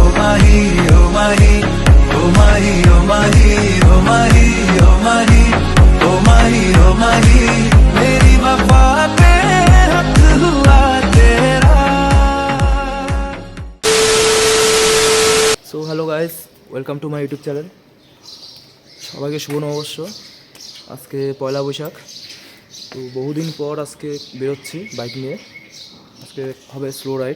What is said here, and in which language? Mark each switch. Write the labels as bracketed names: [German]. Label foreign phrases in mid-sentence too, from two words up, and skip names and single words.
[Hindi] माही, ओह माही, ओह माही, ओह माही, ओह माही, ओह माही, ओह माही, ओह माही, मेरी वफ़ा पे हक़ हुआ तेरा. [English] So hello guys, welcome to my YouTube channel. [Bangla] সবাইকে শুভ নববর্ষ। আজকে পয়লা বৈশাখ, তো বহুদিন পর আজকে বেরোচ্ছি বাইক নিয়ে। আজকে হবে [English] slow ride.